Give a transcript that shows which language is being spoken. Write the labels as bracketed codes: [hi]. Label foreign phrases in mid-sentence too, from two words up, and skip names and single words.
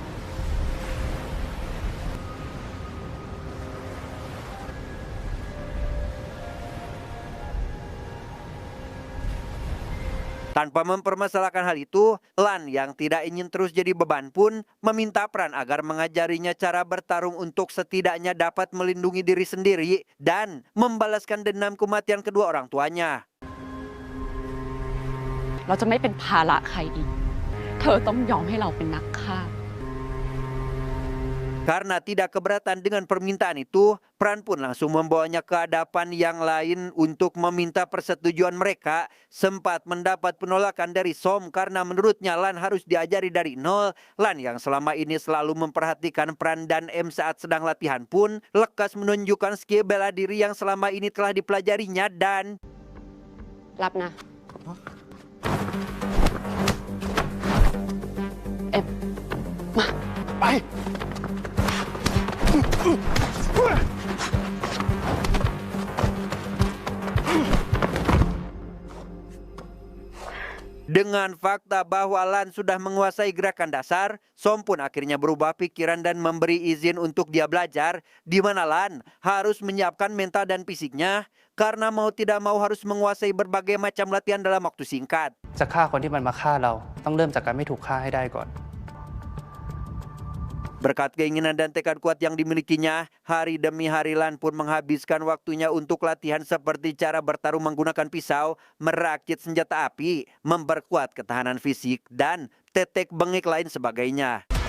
[id] Tanpa mempermasalahkan hal itu, Lan yang tidak ingin terus jadi beban pun meminta Pran agar mengajarinya cara bertarung untuk setidaknya dapat melindungi diri sendiri dan membalaskan dendam kematian kedua orang tuanya. [th] เราจะไม่เป็นภาระใครอีก เธอต้องยอมให้เราเป็นนักฆ่า [id] Karena tidak keberatan dengan permintaan itu, Pran pun langsung membawanya ke hadapan yang lain untuk meminta persetujuan mereka. Sempat mendapat penolakan dari Som karena menurutnya Lan harus diajari dari nol. Lan yang selama ini selalu memperhatikan Pran dan M saat sedang latihan pun lekas menunjukkan skill bela diri yang selama ini telah dipelajarinya dan [th] รับนะ เอ็ม มา ไป [id] Dengan fakta bahwa Lan sudah menguasai gerakan dasar, Som pun akhirnya berubah pikiran dan memberi izin untuk dia belajar, di mana Lan harus menyiapkan mental dan fisiknya, karena mau tidak mau harus menguasai berbagai macam latihan dalam waktu singkat. [th] จะฆ่าคนที่มันมาฆ่าเรา ต้องเริ่มจากการไม่ถูกฆ่าให้ได้ก่อน [id] Berkat keinginan dan tekad kuat yang dimilikinya, hari demi hari Lan pun menghabiskan waktunya untuk latihan seperti cara bertarung menggunakan pisau, merakit senjata api, memperkuat ketahanan fisik, dan tetek bengek lain sebagainya.